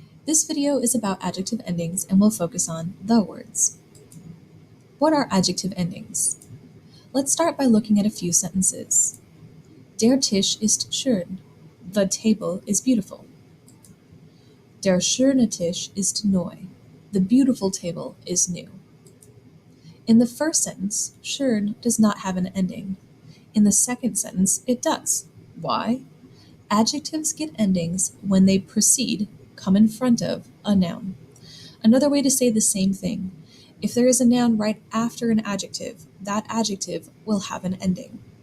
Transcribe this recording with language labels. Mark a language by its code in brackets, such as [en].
[en] This video is about adjective endings and will focus on the words. What are adjective endings? Let's start by looking at a few sentences. [de] Der Tisch ist schön. [en] The table is beautiful. [de] Der schöne Tisch ist neu. [en] The beautiful table is new. In the first sentence, schön does not have an ending. In the second sentence, it does. Why? Adjectives get endings when they precede, come in front of, a noun. Another way to say the same thing, if there is a noun right after an adjective, that adjective will have an ending.